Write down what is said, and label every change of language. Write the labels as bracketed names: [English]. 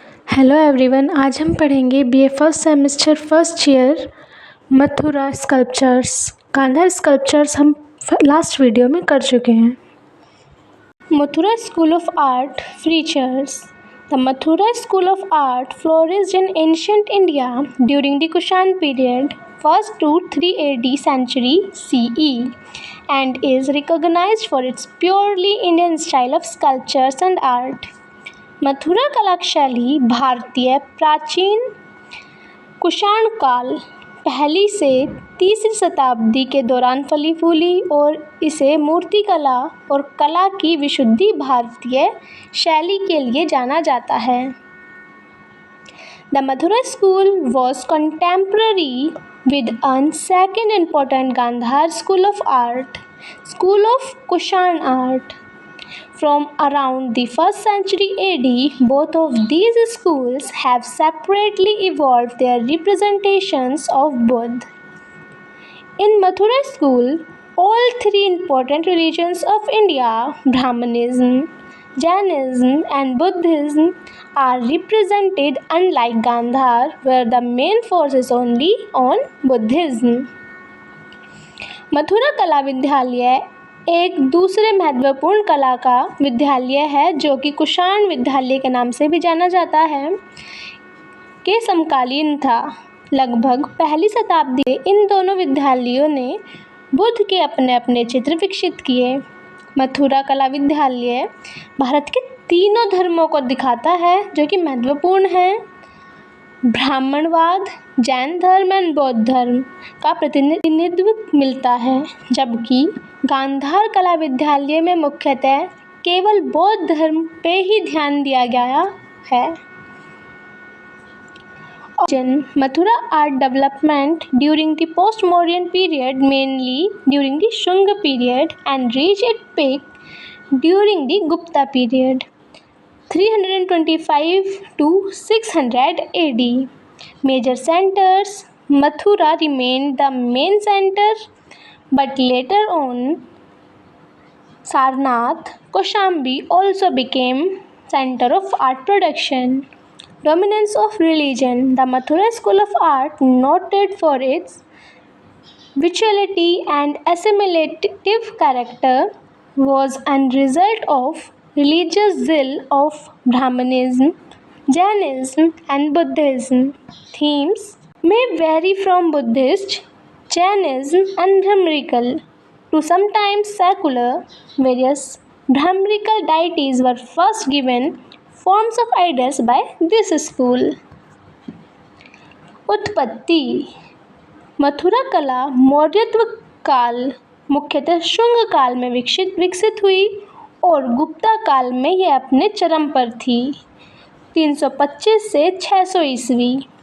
[Hindi] Hello everyone, आज हम पढ़ेंगे BA first semester first year Mathura sculptures. Gandhara sculptures हम लास्ट वीडियो में कर चुके हैं। Mathura school of art features. [English] The Mathura school of art flourished in ancient India during the Kushan period, 1st to 3 AD century CE, and is recognized for its purely Indian style of sculptures and art. [Hindi] Mathura कला शैली भारतीय प्राचीन कुषाण काल पहली से तीसरी शताब्दी के दौरान फली फूली और इसे मूर्तिकला और कला की विशुद्ध भारतीय शैली के लिए जाना जाता है। [English] The Mathura school was contemporary with an second important Gandhara school of art, school of Kushan art. From around the 1st century AD, both of these schools have separately evolved their representations of Buddha. In Mathura school, all three important religions of India, Brahmanism, Jainism and Buddhism, are represented, unlike Gandhar, where the main force is only on Buddhism. [Hindi] Mathura कला विद्यालय एक दूसरे महत्वपूर्ण कला का विद्यालय है जो कि कुषाण विद्यालय के नाम से भी जाना जाता है, के समकालीन था। लगभग पहली शताब्दी में इन दोनों विद्यालयों ने बुद्ध के अपने अपने चित्र विकसित किए। मथुरा कला विद्यालय भारत के तीनों धर्मों को दिखाता है जो कि महत्वपूर्ण है। ब्राह्मणवाद, जैन धर्म एवं बौद्ध धर्म का प्रतिनिधित्व मिलता है, जबकि गांधार कला विद्यालय में मुख्यतः केवल बौद्ध धर्म पे ही ध्यान दिया गया है। [English] Mathura art development during the post modern period, mainly during the Shunga period and reach it peak during the Gupta period 325 to 600 AD. Major centers: Mathura remained the main center, but later on Sarnath, Kaushambi also became center of art production. Dominance of religion: the Mathura school of art, noted for its visuality and assimilative character, was a result of religious zeal of Brahmanism, Jainism and Buddhism. Themes may vary from Buddhist, Jainism and Brahmanical to sometimes secular. Various Brahmanical deities were first given forms of idols by this school. [Hindi] उत्पत्ति: मथुरा कला मौर्यत्व काल मुख्यतः शुंग काल में विकसित हुई और गुप्ता काल में यह अपने चरम पर थी, 325 से 600 ईस्वी।